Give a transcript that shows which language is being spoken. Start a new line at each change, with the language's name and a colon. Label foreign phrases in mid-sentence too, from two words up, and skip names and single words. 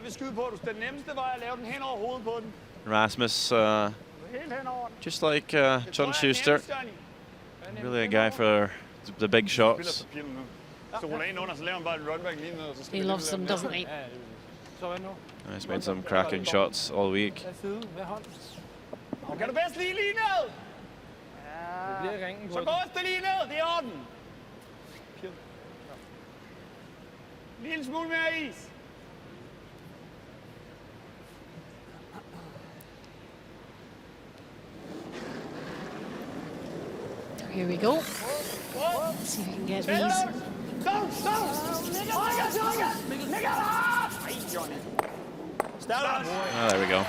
Danish: Jeg vil skyde på, den nemmeste var at lave den hen over hovedet på den. Rasmus, Helt hen over den.
English: just like John Schuster, really a guy for the big shots.
Danish: Så ruller ind under, så laver han bare et runback lige ned, og så skal
English: He
Danish: vi
English: loves them, doesn't he?
Danish: Så hvad nu?
English: He's made some cracking shots all week.
Danish: Hvad side? Hvad hånd? Kan du bedst lige ned? Det bliver ringen på Så den. gå også lige ned, det er orden. Lille smule mere is.
English: Here we go. See if we can get these. Ah, there we go.